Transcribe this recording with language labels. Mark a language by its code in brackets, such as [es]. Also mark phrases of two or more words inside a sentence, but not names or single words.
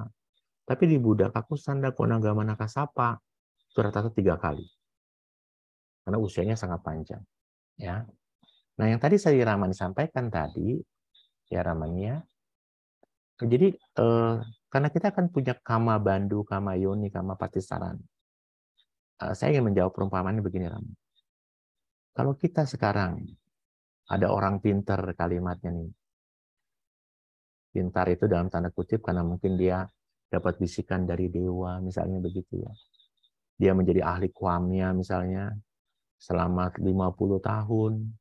[id] Tapi di Buddha Kakusanda, Konagamana, Kasapa itu rata-rata 3 kali. Karena usianya sangat panjang. Ya. Nah, yang tadi saya Ramani sampaikan tadi, ya Ramani ya. Jadi karena kita kan punya [pi] kama bandu, kama yoni, kama patisaran. [id] Saya ingin menjawab perumpamaan begini, Ramani. Kalau kita sekarang ada orang pintar, kalimatnya nih. Pintar itu dalam tanda kutip karena mungkin dia dapat bisikan dari dewa, misalnya begitu ya. Dia menjadi ahli kwamya misalnya selama 50 tahun.